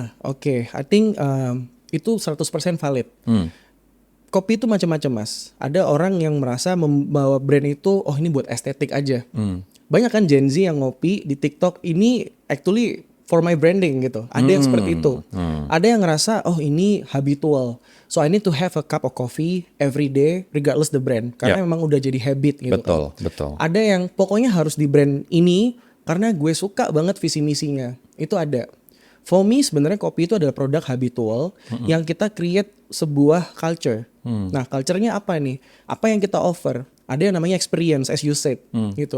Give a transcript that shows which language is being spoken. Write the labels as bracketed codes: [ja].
[id] Oke. [en] I think [id] itu 100% valid. Kopi itu macam-macam Mas. Ada orang yang merasa membawa brand itu, oh ini buat estetik aja. Banyak kan Gen Z yang ngopi di TikTok, ini [en] actually for my branding [id] gitu. Ada yang seperti itu. Ada yang ngerasa, oh ini habitual. [en] So I need to have a cup of coffee every day regardless the brand. [id] Karena memang udah jadi habit gitu. Betul, kan. betul. Ada yang pokoknya harus di brand ini karena gue suka banget visi misinya. Itu ada. [en] For me [id] sebenarnya kopi itu adalah produk habitual yang kita create sebuah culture. Nah, culture-nya apa nih? Apa yang kita offer? Ada yang namanya experience, [en] as you said, [id] gitu.